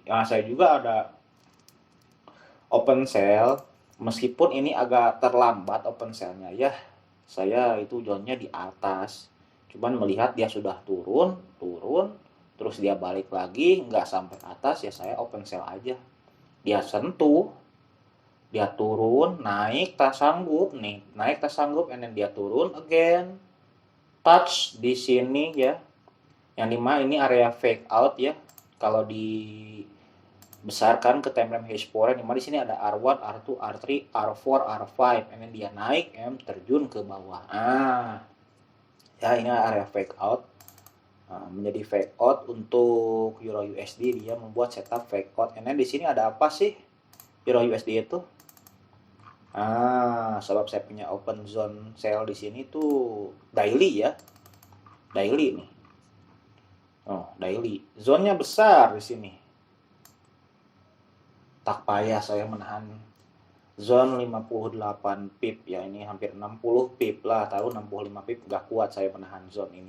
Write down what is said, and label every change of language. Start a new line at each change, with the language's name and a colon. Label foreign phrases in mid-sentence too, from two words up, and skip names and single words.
Indonesian: Nah, saya juga ada
English: open sell,
Indonesian: meskipun ini agak terlambat
English: open sell-
Indonesian: nya ya. Saya itu zonnya di atas. Cuman melihat dia sudah turun, terus dia balik lagi, nggak sampai atas ya saya
English: open sell
Indonesian: aja. Dia sentuh, dia turun, naik tak sanggup nih, naik tak sanggup,
English: and then
Indonesian: dia turun again, touch di sini ya. Yang dimana ini area
English: fake out
Indonesian: ya. Kalau dibesarkan ke
English: time frame
Indonesian: H4, yang dimana di sini ada R1, R2, R3, R4, R5,
English: and then
Indonesian: dia naik, terjun ke bawah. Ya ini area
English: fake out.
Indonesian: Menjadi
English: fake out
Indonesian: untuk Euro USD, dia membuat setup
English: fake out. And then
Indonesian: di sini ada apa sih Euro USD itu? Sebab saya punya
English: open zone sell
Indonesian: di sini tuh daily ya. Daily nih. Daily. Zonnya besar di sini. Tak payah saya menahan zone 58 pip ya, ini hampir 60 pip lah, taruh 65 pip, gak kuat saya menahan zone ini.